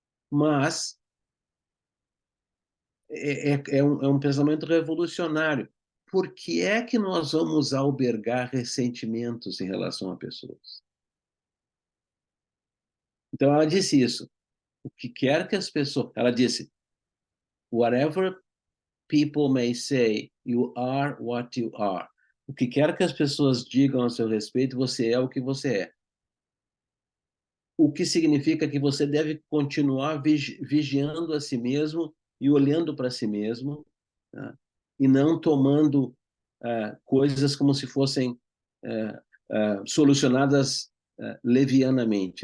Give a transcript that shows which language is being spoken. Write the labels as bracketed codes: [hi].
[pt] Mas é um pensamento revolucionário, por que é que nós vamos albergar ressentimentos em relação a pessoas? Então, ela disse isso. O que quer que as pessoas... Ela disse, [en] whatever people may say, you are what you are. [pt] O que quer que as pessoas digam a seu respeito, você é o que você é. O que significa que você deve continuar vigiando a si mesmo e olhando para si mesmo, tá? E não tomando coisas como se fossem solucionadas levianamente.